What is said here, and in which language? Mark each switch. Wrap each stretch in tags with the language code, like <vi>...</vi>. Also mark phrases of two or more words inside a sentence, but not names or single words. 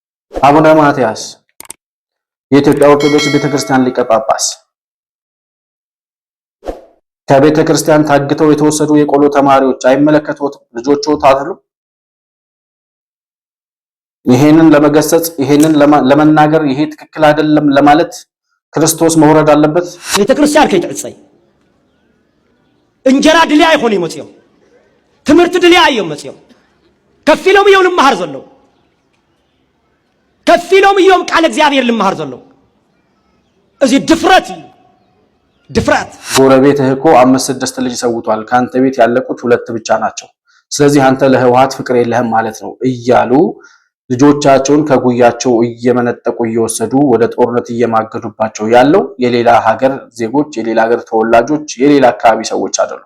<am>አቡነ ማትያስ የኢትዮጵያ ኦርቶዶክስ ቤተክርስቲያን ሊቀ ጳጳስ ከቤተክርስቲያን ታግተው የተወሰዱ የቆሎ ተማሪዎች አይመለከቱትም? ልጆቹት አይደሉም? ይሄንን ለመገሰጽ ይሄንን ለመናገር ይሄ ትክክል አይደለም ለማለት ክርስቶስ መውረድ አለበት።</am> <ti>ቤተክርስቲያን ከይተጽይ እንጀራ ድልያ አይሆን ይመጽየው ትምህርት ድልያ አይየው መጽየው ከፊሎም ይየው ልማር ዘለው ከፊሎም ይየው ቃል እግዚአብሔር ልማር ዘለው እዚ ድፍረት</ti> <am>ጎረቤትህ እኮ 5-6 ልጅ ሰውቷል ካንተ ቤት ያለቁት 2 ብቻ ናቸው ስለዚህ አንተ ለህወሓት ፍቅር የለህም ማለት ነው እያሉ ልጆቻቸውን ከጉያቸው እየመነጠቁ እየወሰዱ ወደ ጦርነት እየማገዱባቸው ያለው የሌላ ሀገር ዜጎች የሌላ ሀገር ተወላጆች የሌላ አካባቢ ሰዎች አይደሉም።</am>